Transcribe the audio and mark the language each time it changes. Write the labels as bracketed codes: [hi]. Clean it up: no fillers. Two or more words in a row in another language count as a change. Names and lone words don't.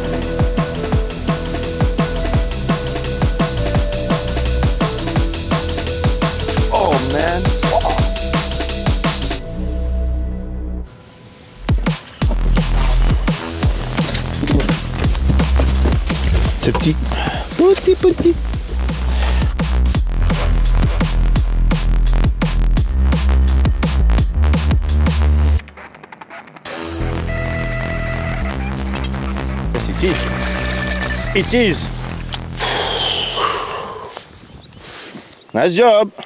[en] Oh man. [fr] C'est petit. Petit. [en] Yes, it is. It is. Nice job.